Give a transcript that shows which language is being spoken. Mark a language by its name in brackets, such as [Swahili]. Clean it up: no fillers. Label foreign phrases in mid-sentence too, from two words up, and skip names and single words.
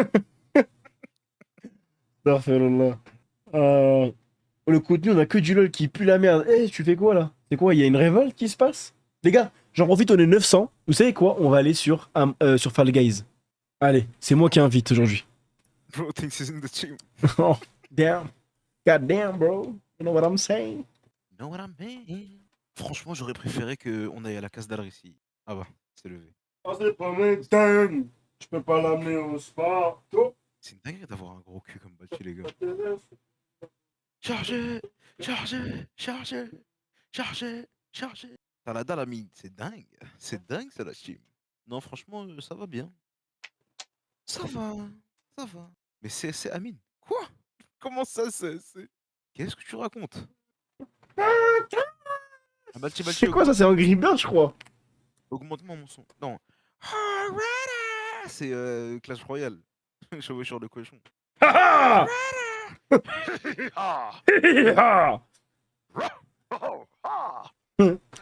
[French] Astaghfirullah. Le contenu, on a que du lol qui pue la merde. Eh, tu fais quoi là? C'est quoi? Il y a une révolte qui se passe? Les gars, j'en profite, on est 900. Vous savez quoi? On va aller sur Fall Guys. Allez, c'est moi qui invite aujourd'hui. [English] Bro thinks he's in the team. Oh, damn. God damn, bro. You know what I'm saying? You know what I mean? [French] Franchement, j'aurais préféré qu'on aille à la case d'Alrici. Ah bah, c'est levé. Oh, c'est pas maintenant. Je peux pas l'amener au sport. Oh. C'est une dinguerie d'avoir un gros cul comme Balti, les gars. Chargez. T'as la dalle, ami. C'est dingue. C'est dingue, ça, la team. Non, franchement, ça va bien. Ça va. Mais c'est Amine. Quoi? Comment ça, c'est... Qu'est-ce que tu racontes? Ah, Balti, C'est quoi ça? C'est Angry Bird, je crois. Augmente-moi mon son. Non. C'est Clash Royale. Chevaucheur de cochon. Ha ha! Ah. Ha! Oh, ah.